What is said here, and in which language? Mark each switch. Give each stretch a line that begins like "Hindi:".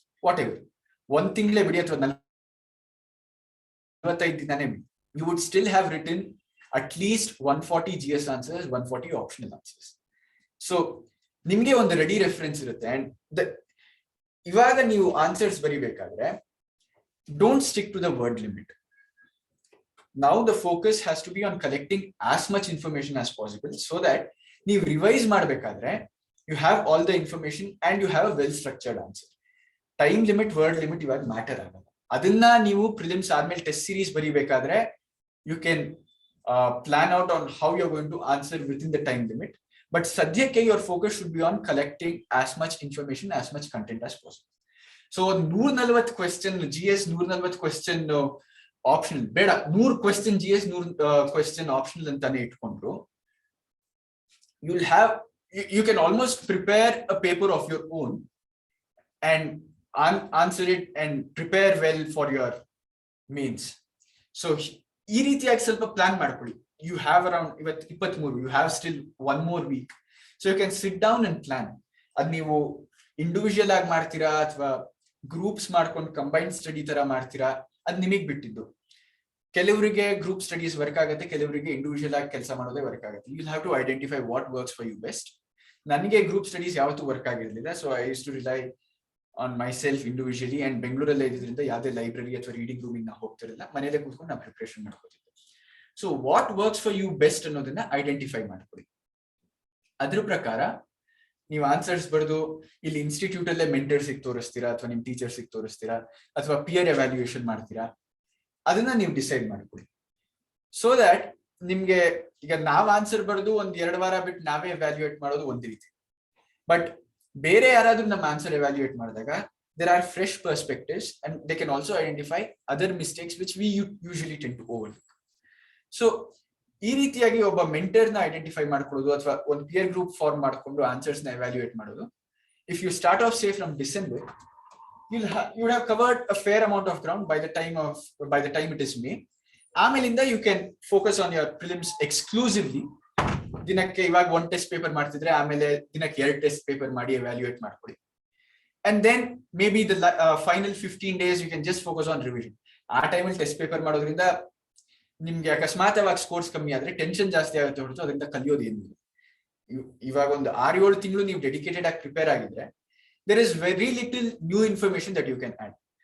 English: whatever,
Kannada: 1 ತಿಂಗಳೇ ಬಿಡಿ ಅಥವಾ 45 ದಿನಾನೇ ಬಿಡಿ.
English: You would still have written at least 140 GS answers, 140 optional answers.
Kannada: So ನಿಮ್ಗೆ ಒಂದು ರೆಡಿ ರೆಫರೆನ್ಸ್ ಇರುತ್ತೆ. ಅಂಡ್ ಇವಾಗ ನೀವು answers ಬರಿಬೇಕಾದ್ರೆ
English: Don't stick to the word limit. Now the focus has to be on collecting as much information as possible so that
Kannada: ನೀವು revise ಮಾಡಬೇಕಾದ್ರೆ
English: you have all the information and you have a well structured answer.
Kannada: Time limit, word limit ಇವಾಗ matter ಆಗಲ್ಲ. ಅದನ್ನ ನೀವು prelims ಆದ್ಮೇಲೆ test series ಬರಿಬೇಕಾದ್ರೆ
English: You can plan out on how you are going to answer within the time limit. But
Kannada: ಸದ್ಯಕ್ಕೆ
English: Your focus should be on collecting as much information, as much content as possible.
Kannada: So 140 question GS, 140 question optional ಬೇಡ, 100 question GS, 100 question optional ಅಂತಾನೆ ಇಟ್ಕೊಂಡ್ರು
English: you can almost prepare a paper of your own and answer it and prepare well for your mains.
Kannada: So ಈ ರೀತಿಯಾಗಿ ಸ್ವಲ್ಪ plan ಮಾಡ್ಕೊಳ್ಳಿ.
English: You have around 23, you have still 1 more week, so you can sit down and plan.
Kannada: ಅದ್ ನೀವು individual ಆಗಿ ಮಾಡ್ತೀರಾ ಅಥವಾ groups ಮಾಡ್ಕೊಂಡು ಕಂಬೈನ್ಡ್ ಸ್ಟಡಿ ತರ ಮಾಡ್ತೀರಾ, ಅದ್ ನಿಮಗ್ ಬಿಟ್ಟಿದ್ದು. ಕೆಲವರಿಗೆ ಗ್ರೂಪ್ ಸ್ಟಡೀಸ್ ವರ್ಕ್ ಆಗುತ್ತೆ, ಕೆಲವರಿಗೆ ಇಂಡಿವಿಜುವಲ್ ಆಗಿ ಕೆಲಸ ಮಾಡೋದೇ ವರ್ಕ್ ಆಗುತ್ತೆ.
English: You have to identify what works for you best.
Kannada: ನನಗೆ ಗ್ರೂಪ್ ಸ್ಟಡೀಸ್ ಯಾವತ್ತೂ work ಆಗಿರ್ಲಿಲ್ಲ,
English: So I used to rely on myself individually.
Kannada: And ಬೆಂಗಳೂರಲ್ಲೇ ಇದ್ರಿಂದ ಯಾವುದೇ ಲೈಬ್ರರಿ ಅಥವಾ ರೀಡಿಂಗ್ ರೂಮಿಗೆ ನಾವು ಹೋಗ್ತಿರಲಿಲ್ಲ, ಮನೇಲೆ ಕೂತ್ಕೊಂಡು ನಾವು preparation ಮಾಡ್ಕೋತಿದ್ದೆ. So what works for you best ಅನ್ನೋದನ್ನ ಐಡೆಂಟಿಫೈ ಮಾಡ್ಕೊಳ್ಳಿ. ಅದ್ರ ಪ್ರಕಾರ ನೀವು ಆನ್ಸರ್ಸ್ ಬರೆದು ಇಲ್ಲಿ ಇನ್ಸ್ಟಿಟ್ಯೂಟ್ ಅಲ್ಲೇ ಮೆಂಟರ್ಸಿಗೆ ತೋರಿಸ್ತೀರಾ ಅಥವಾ ನಿಮ್ ಟೀಚರ್ಸಿಗೆ ತೋರಿಸ್ತೀರಾ ಅಥವಾ ಪಿಯರ್ ಎವ್ಯಾಲ್ಯೂಯೇಷನ್ ಮಾಡ್ತೀರಾ, ಅದನ್ನ ನೀವು ಡಿಸೈಡ್ ಮಾಡ್ಕೊಳ್ಳಿ. ಸೊ ದಟ್ ನಿಮ್ಗೆ ಈಗ ನಾವ್ ಆನ್ಸರ್ ಬರೆದು 1-2 ವಾರ ಬಿಟ್ಟು ನಾವೇ ಎವ್ಯಾಲ್ಯೂಯೇಟ್ ಮಾಡೋದು ಒಂದು ರೀತಿ. ಬಟ್ ಬೇರೆ ಯಾರಾದ್ರೂ ನಮ್ಮ ಆನ್ಸರ್ ಎವ್ಯಾಲ್ಯೂಯೇಟ್ ಮಾಡಿದಾಗ
English: there are fresh perspectives and they can also identify other mistakes which we usually tend to overlook.
Kannada: So ಈ ರೀತಿಯಾಗಿ ಒಬ್ಬ ಮೆಂಟರ್ ನ ಐಡೆಂಟಿಫೈ ಮಾಡ್ಕೊಳ್ಳೋದು ಅಥವಾ ಒಂದು ಪಿಯರ್ ಗ್ರೂಪ್ ಫಾರ್ಮ್ ಮಾಡ್ಕೊಂಡು ಆನ್ಸರ್ಸ್ ನ ಎವ್ಯಾಲ್ಯೂಯೇಟ್ ಮಾಡೋದು.
English: If you start off say from December, you would have covered a fair amount of ground by the time it is May.
Kannada: ಆಮೇಲಿಂದ
English: you can focus on your prelims exclusively.
Kannada: ದಿನಕ್ಕೆ ಇವಾಗ 1 test paper ಮಾಡ್ತಿದ್ರೆ ಆಮೇಲೆ ದಿನಕ್ಕೆ 2 test paper ಮಾಡಿ evaluate ಮಾಡ್ಕೊಳ್ಳಿ.
English: And then maybe the final 15 days you can just focus on revision.
Kannada: ಆ ಟೈಮಲ್ಲಿ ಟೆಸ್ಟ್ ಪೇಪರ್ ಮಾಡೋದ್ರಿಂದ ನಿಮ್ಗೆ ಅಕಸ್ಮಾತ್ವಾಗಿ ಸ್ಕೋರ್ಸ್ ಕಮ್ಮಿ ಆದ್ರೆ ಟೆನ್ಷನ್ ಜಾಸ್ತಿ ಆಗುತ್ತೆ ಹೊರತು ಅದರಿಂದ ಕಲಿಯೋದು ಏನಿಲ್ಲ. ಇವಾಗ ಒಂದು 6-7 ತಿಂಗಳು ನೀವು ಡೆಡಿಕೇಟೆಡ್ ಆಗಿ ಪ್ರಿಪೇರ್ ಆಗಿದ್ರೆ
English: there is very little new information that you can add.